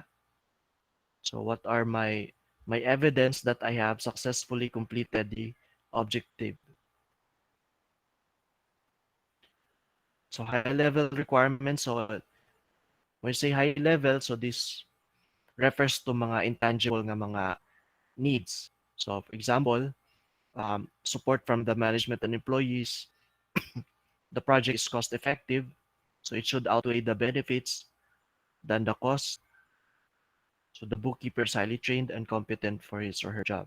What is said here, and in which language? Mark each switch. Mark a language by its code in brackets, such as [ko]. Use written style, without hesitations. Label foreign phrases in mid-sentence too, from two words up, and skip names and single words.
[en] So what are my evidence that I have successfully completed the objective? So high level requirements. So when you say high level, so this refers to mga intangible [war] nga mga [en] needs. So for example, support from the management and employees. The project is cost effective, so it should outweigh the benefits than the cost. So the bookkeeper is highly trained and competent for his or her job.